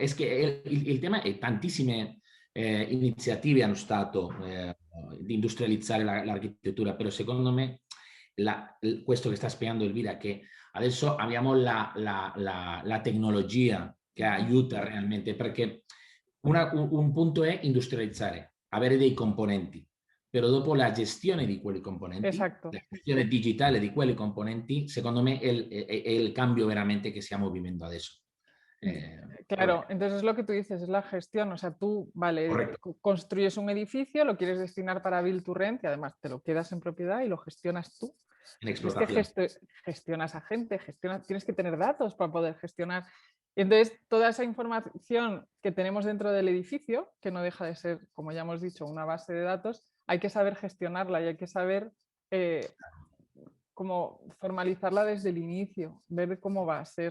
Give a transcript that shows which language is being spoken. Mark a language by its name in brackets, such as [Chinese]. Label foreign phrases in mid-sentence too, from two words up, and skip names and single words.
[Italian] È che il tema è tantissime iniziative hanno stato di industrializzare l'architettura, però secondo me questo che sta spiegando Elvira, che adesso abbiamo la tecnologia che aiuta realmente, perché un punto è industrializzare, avere dei componenti, però dopo la gestione di quei componenti, Esatto. la gestione digitale di quei componenti, secondo me è il cambio veramente che stiamo vivendo adesso. [Spanish] Claro, entonces es lo que tú dices, es la gestión. O sea, tú, vale, construyes un edificio, lo quieres destinar para [English] Build to Rent [Spanish] y además te lo quedas en propiedad y lo gestionas tú. En Es que gestionas a gente, tienes que tener datos para poder gestionar. Y entonces, toda esa información que tenemos dentro del edificio, que no deja de ser, como ya hemos dicho, una base de datos, hay que saber gestionarla y hay que saber cómo formalizarla desde el inicio, ver cómo va a ser.